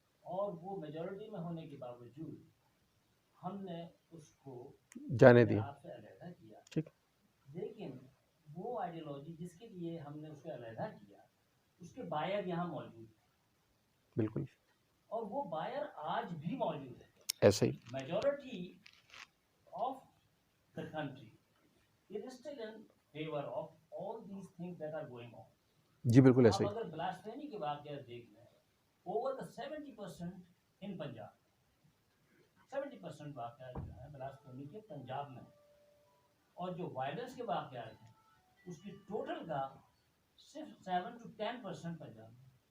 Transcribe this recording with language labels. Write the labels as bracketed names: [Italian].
[Urdu] اور وہ میجورٹی میں ہونے کے باوجود ہم نے اس کو جانے دیا. آپ سے علیحدہ کیا. ٹھیک, لیکن وہ آئیڈیالوجی جس کے لیے ہم نے اس کو علیحدہ کیا اس کے بائر یہاں موجود ہیں, بالکل اور وہ بائر آج بھی موجود ہے. ایسے ہی. [English] Majority of the country it is still in favor of all these things that are going on. [Urdu] جی بالکل ایسے اب ہی. اگر بلاسفیمی کے واقعات دیکھ لیں, [English] over the 70% in Punjab, [Urdu] 70% واقعات جو ہیں بلاسفیمی کے پنجاب میں, اور جو وائلنس کے واقعات ہیں اس کی ٹوٹل کا صرف 7 to 10% پنجاب میں.